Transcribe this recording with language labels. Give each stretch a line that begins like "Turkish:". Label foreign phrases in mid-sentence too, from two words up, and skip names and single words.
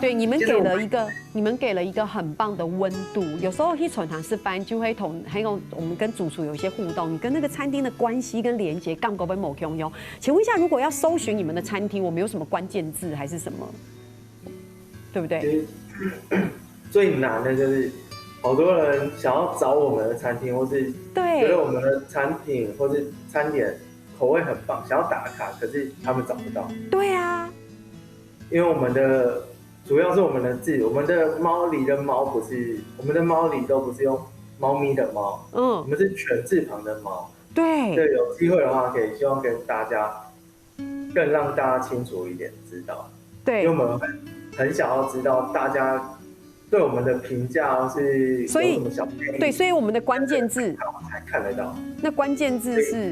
Chinese: 對，你們給了一個很棒的溫度。有時候去傳堂吃飯就會還有我們跟主廚有一些互動，你跟那個餐廳的關係跟連接，剛夠被某共用。請問一下，如果要搜尋你們的餐廳，我們有什麼關鍵字還是什麼？對不對？其實最難的就是好多人想要找我們的餐廳，或是覺得我們的產品或是餐點口味很棒，想要打卡，可是他們找不到。對啊，因為我們的主要是我們的字，我們的貓里的貓不是，我們的貓里都不是用貓咪的貓，我們是犬字旁的貓。對，有機會的話，可以希望跟大家更讓大家清楚一點知道。對，因為我們很想要知道大家對我們的評價是有什麼小建議。對，所以我們的關鍵字才看得到。那關鍵字是？